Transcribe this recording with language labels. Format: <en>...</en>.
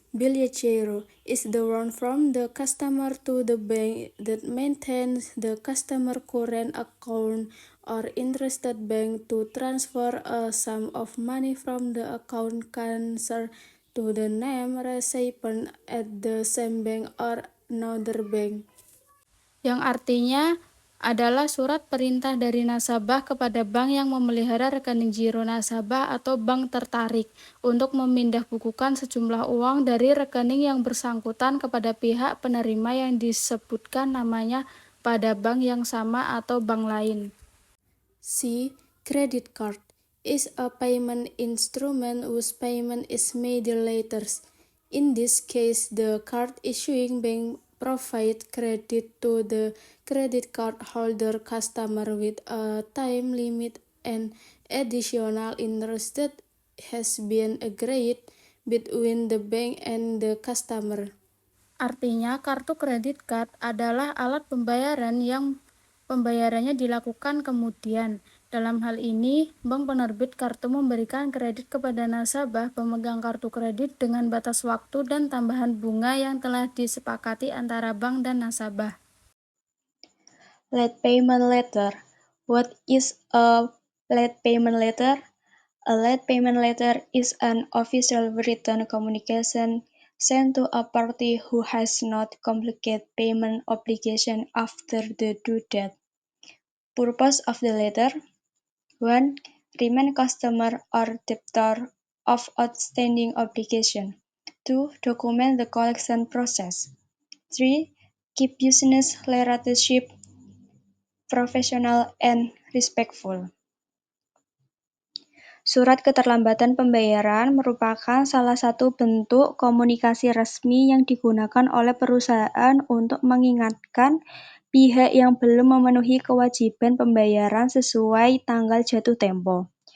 <en>Billetiero is the loan from the customer to the bank that maintains the customer current account or interested bank to transfer a sum of money from the account concerned to the name recipient at the same bank or another bank.</en> <id>Yang artinya adalah surat perintah dari nasabah kepada bank yang memelihara rekening giro nasabah atau bank tertarik untuk memindah bukukan sejumlah uang dari rekening yang bersangkutan kepada pihak penerima yang disebutkan namanya pada bank yang sama atau bank lain.</id> <en>C. Credit card is a payment instrument whose payment is made later. In this case, the card issuing bank provides credit to the credit card holder customer with a time limit and additional interest that has been agreed between the bank and the customer. Artinya, kartu kredit card adalah alat pembayaran yang pembayarannya dilakukan kemudian. Dalam hal ini, bank penerbit kartu memberikan kredit kepada nasabah pemegang kartu kredit dengan batas waktu dan tambahan bunga yang telah disepakati antara bank dan nasabah. Late payment letter. What is a late payment letter? A late payment letter is an official written communication sent to a party who has not completed payment obligation after the due date. Purpose of the letter: 1. Remind customer or debtor of outstanding obligation. 2. Document the collection process. 3. Keep business relationship professional and respectful.</en> <id>Surat keterlambatan pembayaran merupakan salah satu bentuk komunikasi resmi yang digunakan oleh perusahaan untuk mengingatkan pihak yang belum memenuhi kewajiban pembayaran sesuai tanggal jatuh tempo.</id>